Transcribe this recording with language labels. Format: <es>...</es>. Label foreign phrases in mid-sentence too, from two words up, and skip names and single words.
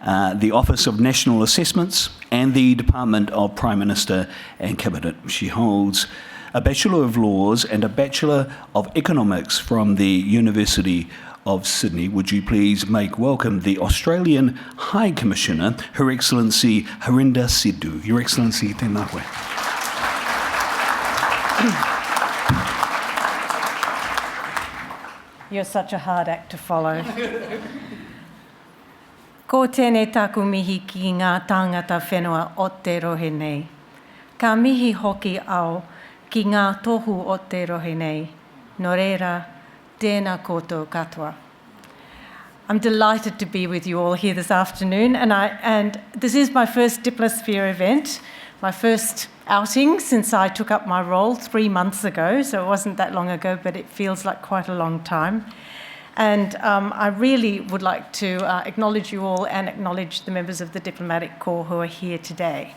<en>the Office of National Assessments, and the Department of Prime Minister and Cabinet. She holds a Bachelor of Laws and a Bachelor of Economics from the University of Sydney. Would you please make welcome the Australian High Commissioner, Her Excellency Harinder Sidhu. Your Excellency,</en> <mi>tēnā koe.</mi> <en>You're such a hard act to follow.</en> <mi>Ko tēnei taku mihi ki ngā tāngata whenua o te rohe nei. Ka mihi hoki au ki ngā tohu o te rohe nei. Nō reira, tēnā koutou katoa.</mi> <en>I'm delighted to be with you all here this afternoon, and this is my first Diplosphere event, my first outing since I took up my role 3 months ago, so it wasn't that long ago, but it feels like quite a long time. And I really would like to acknowledge you all and acknowledge the members of the Diplomatic Corps who are here today.</en>